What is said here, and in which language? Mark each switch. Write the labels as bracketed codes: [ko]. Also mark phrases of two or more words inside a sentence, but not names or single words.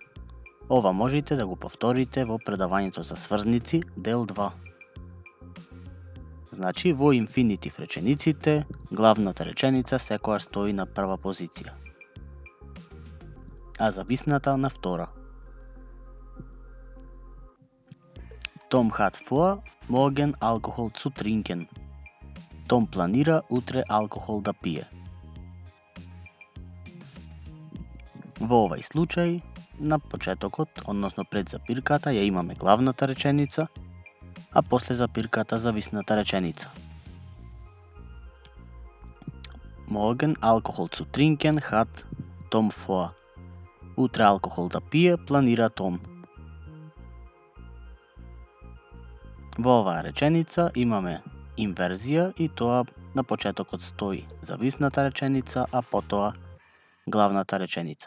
[mk] Односно, Ова можете да го повторите во предавањето за сврзници, дел 2. Значи, во инфинитив речениците, главната реченица секогаш стои на прва позиција, а зависната на втора. [de] Том hat vor, morgen Alkohol zu trinken. [mk] Том планира утре алкохол да пие. Во овај случај, на почетокот, односно пред запирката, ја имаме главната реченица, а после запирката зависната реченица. [de] Morgen Alkohol zu trinken hat Tom vor. [mk] Утре алкохол да пие планира Том. Во оваа реченица имаме инверзија и тоа на почетокот стои зависната реченица, а потоа главната реченица.